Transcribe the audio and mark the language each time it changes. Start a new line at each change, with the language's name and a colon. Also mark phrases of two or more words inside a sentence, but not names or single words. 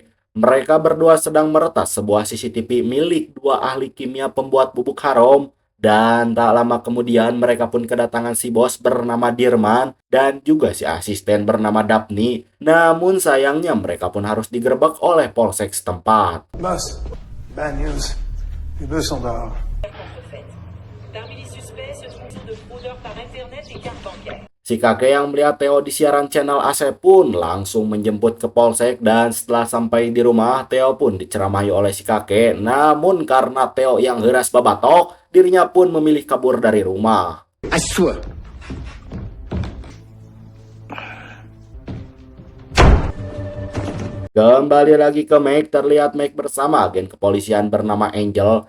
Indonesian: Mereka berdua sedang meretas sebuah CCTV milik dua ahli kimia pembuat bubuk harum. Dan tak lama kemudian mereka pun kedatangan si bos bernama Dirman dan juga si asisten bernama Daphne. Namun sayangnya mereka pun harus digerebek oleh polsek setempat.
English: Boss, bad news.
French: Les deux sont dehors. Parmi les suspects se trouvent de fraudeurs par Internet et cartes bancaires.
Indonesian: Si kakek yang melihat Theo di siaran channel AC pun langsung menjemput ke polsek, dan setelah sampai di rumah, Theo pun diceramahi oleh si kakek. Namun karena Theo yang
Sundanese: heras babatok,
Indonesian: dirinya pun memilih kabur dari rumah.
French: Assois.
Indonesian: Kembali lagi ke Mac, terlihat Mac bersama agen kepolisian bernama Angel.